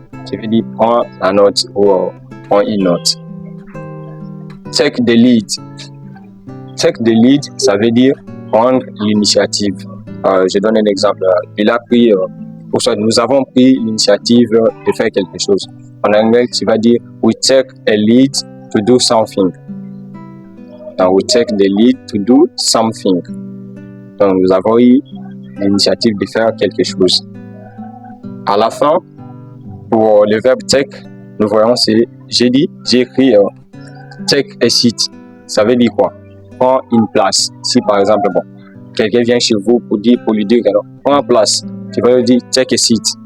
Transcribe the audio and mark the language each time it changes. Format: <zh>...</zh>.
<fr>Tu veux dire prends la note ou prends une note.</fr> <en>Take the lead. Take the lead,</en> <fr>ça veut dire prendre l'initiative. Je donne un exemple. Il a pris, nous avons pris l'initiative de faire quelque chose. En anglais, tu vas dire</fr> <en>we take a lead to do something. Donc, we take the lead to do something.</en> <fr>Donc, nous avons eu l'initiative de faire quelque chose. À la fin, pour le verbe take, nous voyons j'ai écrit</fr> <en>take a seat.</en> <fr>Ça veut dire quoi? Prends une place. Si par exemple, quelqu'un vient chez vous pour lui dire prends une place, tu vas lui dire</fr> <en>take a seat.</en>